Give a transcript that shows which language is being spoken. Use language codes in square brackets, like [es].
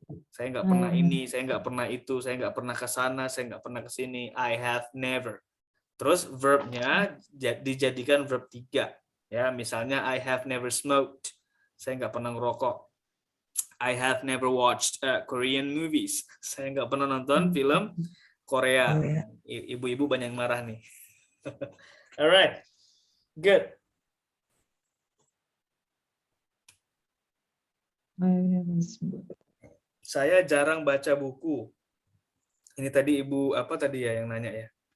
[id] Saya nggak pernah ini, saya nggak pernah itu, saya nggak pernah ke sana, saya nggak pernah ke sini. [en] I have never. [id] Terus verbnya dijadikan verb 3. Ya, misalnya [en] I have never smoked. [id] Saya nggak pernah ngerokok. [en] I have never watched Korean movies. [id] Saya nggak pernah nonton film Korea. Ibu-ibu banyak yang marah nih. [en] Alright, good. [id] Saya jarang baca buku. Ini tadi ibu apa tadi ya yang nanya ya?